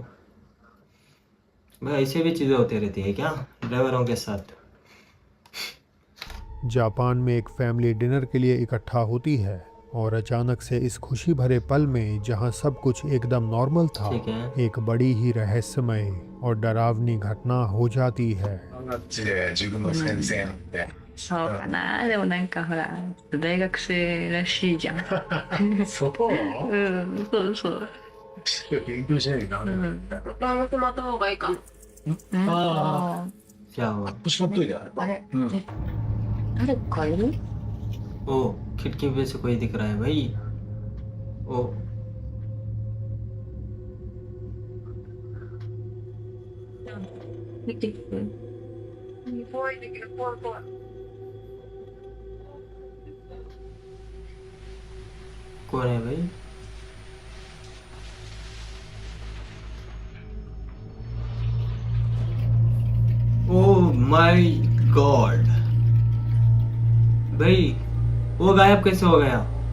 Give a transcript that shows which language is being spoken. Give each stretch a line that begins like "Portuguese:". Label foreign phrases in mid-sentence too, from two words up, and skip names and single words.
Hindi: भाई ऐसे भी चीज़ें होती रहती है क्या ड्राइवरों के साथ? जापान में एक
English: family dinner
Hindi: के लिए इकट्ठा होती है और अचानक से इस खुशी भरे पल में जहां सब कुछ एकदम नॉर्मल था, ठीक है। एक बड़ी ही रहस्यमय और डरावनी घटना हो जाती है।
Japanese: 自分の先生なんで。そうかな。でもなんかほら、大学生らしいじゃん。そううん、そうそう。勉強しないとダメなんだ。大学また方がいいか。あ
Hindi: क्या हुआ?
Japanese: しまっといてあれあ。あれ、うん。え誰かいる？
Hindi: ओ खिड़की में से कोई दिख रहा है भाई। ओ
Japanese: 見てくる。怖いんだけど、怖い怖い。
Hindi: कौन है भाई?
English: oh my god
Hindi: भाई, वो गायब कैसे हो गया?